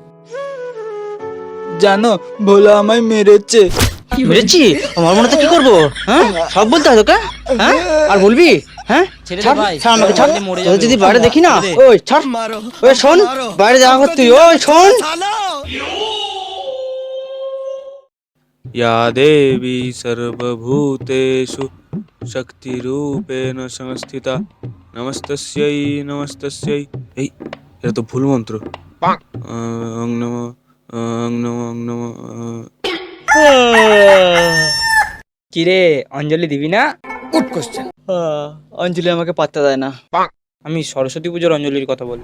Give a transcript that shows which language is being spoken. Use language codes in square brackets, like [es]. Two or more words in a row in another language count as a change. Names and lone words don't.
[bn] জানো ভোলা আমায় মেরেছে। মেরেছি? আমার মনে তো কি করবো? হ্যাঁ, সব বলতে হয় তোকে? হ্যাঁ, আর বলবি? হ্যাঁ, ছেড়ে দে ছাড়, ভাই, ছাড় আমাকে, ছাড়। মরে তোদের যাবে যদি ও। বাইরে দেখি না, ছেড়ে দে। ওই ছাড়। ওই শোন, বাইরে যাওয়া করতে, ওই শোন। [sa] या देवी सर्वभूतेषु शक्तिरूपेण संस्थिता नमस्तस्यै नमस्तस्यै। [bn] এই এটা তো ভুল মন্ত্র। [sa] अं नमः अं नमः अं नमः। [bn] কিরে অঞ্জলি দিবি না? অঞ্জলি আমাকে পাত্তা দেয় না। আমি সরস্বতী পুজোর অঞ্জলির কথা বল।